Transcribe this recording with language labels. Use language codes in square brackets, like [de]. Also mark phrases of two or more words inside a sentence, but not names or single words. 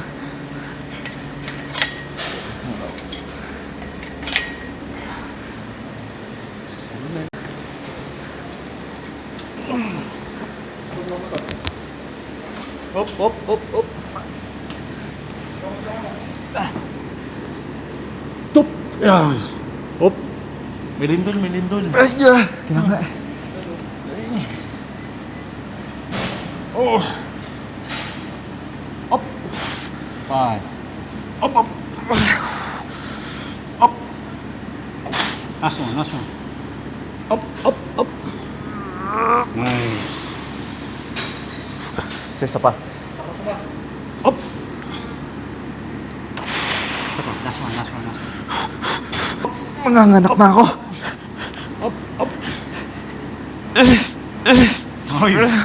[tl] Op. Tup. Yan. Op. May lindol. Ay, kailangan nga. Oh. Op. Five. Op. [en] Op. Last one. Op. Nice. [tl] Isa pa. [en] Op. Last one. [tl] Manganganak na ako. Op. Alis. Oy.